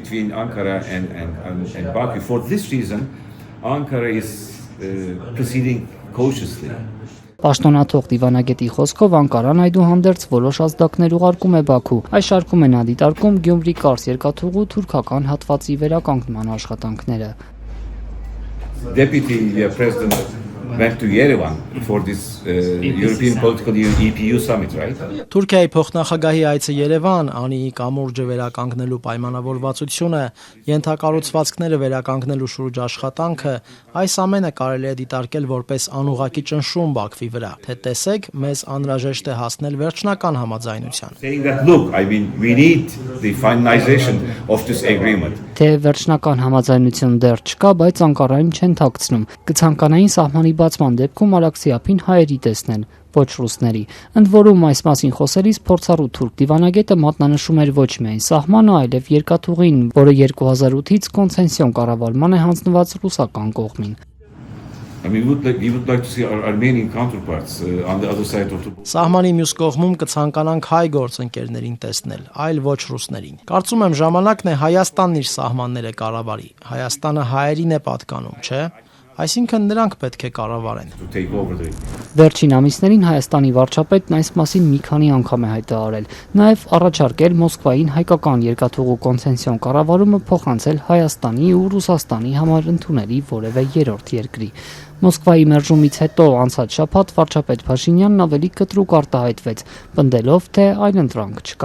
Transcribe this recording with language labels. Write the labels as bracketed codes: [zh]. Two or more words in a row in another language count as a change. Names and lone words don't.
[hy] Պաշտոնաթող դիվանագետի խոսքով Անկարան այդուհանդերձ որոշ ազդակներ ուղարկում է Բաքու։ Այս շարքում են դիտարկում Գյումրի-Կարս երկաթուղու թուրքական հատվածի վերականգնման աշխատանքները։ [en] Deputy President went to Yerevan for this European Political EPU summit, right? [hy] Թուրքիայի փոխնախագահի այցը Երևան, Անիի կամուրջը վերականգնելու պայմանավորվածությունը, ենթակառուցվածքները վերականգնելու շուրջ աշխատանքը, այս ամենը կարելի է դիտարկել որպես անուղղակի ճնշում Բաքվի վրա, թե տեսեք, մեզ անհրաժեշտ է հասնել վերջնական համաձայնության։ [en] Saying that look, I mean, we need the finalization of this agreement. [hy] Թե վերջնական համաձայնություն դեռ չկա, բայց Անկարայում չեն թաքցնում։ Կցանկանային սահմանի բացման դեպքում Արաքսիափին հայերի տեսնել, ոչ ռուսների։ Ընդ որում այս մասին խոսելիս փորձառու թուրք դիվանագետը մատնանշում էր ոչ միայն սահմանը, այլև երկաթուղին, որը 2008-ից կոնցենսիոն կառավարման է հանձնված ռուսական կողմին։ [en] I mean, we would like to see our Armenian counterparts on the other side of the border. [hy] Սահմանի մյուս կողմում կցանկանանք հայ գործընկերներին տեսնել, այլ ոչ ռուսներին։ Կարծում եմ ժամանակն է Հայաստանն իր սահմանները կառավարի։ Հայաստանը հայերին է պատկանում, չէ՞։ Այսինքն նրանք պետք է կառավարեն։ [en] to take over the [hy] Վերջին ամիսներին Հայաստանի վարչապետն այս մասին մի քանի անգամ է հայտարարել, նաև առաջարկել Մոսկվային հայկական երկաթուղու կոնցեսիոն կառավարումը փոխանցել Հայաստանի ու Ռուսաստանի համար ընդունելի որևէ երրորդ երկրի։ Մոսկվայի մերժումից հետո անցած շաբաթ վարչապետ Փաշինյանն ավելի կտրուկ արտահայտվեց, պնդելով, թե այլընտրանք չկա։